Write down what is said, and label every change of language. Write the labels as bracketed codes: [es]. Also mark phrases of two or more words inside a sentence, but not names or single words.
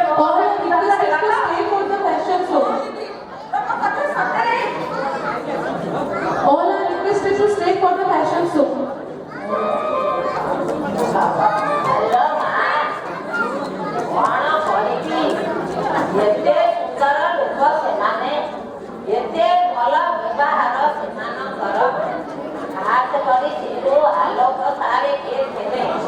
[en] All our request is to stay for the fashion show. [or] ତମ କଥା ସତରେ? [en] All our request is to stay for the fashion show. [or] ହ୍ୟାଲୋ ମା କଣ କରିବି? ଏତେ ସୁନ୍ଦର ଲୋକ ସେମାନେ, ଏତେ ଭଲ ବ୍ୟବହାର ସେମାନଙ୍କର। ଖାସ କରି ଶିଶୁ ଆଲୋକ ସାରେ କିଏ ଥିଲେ?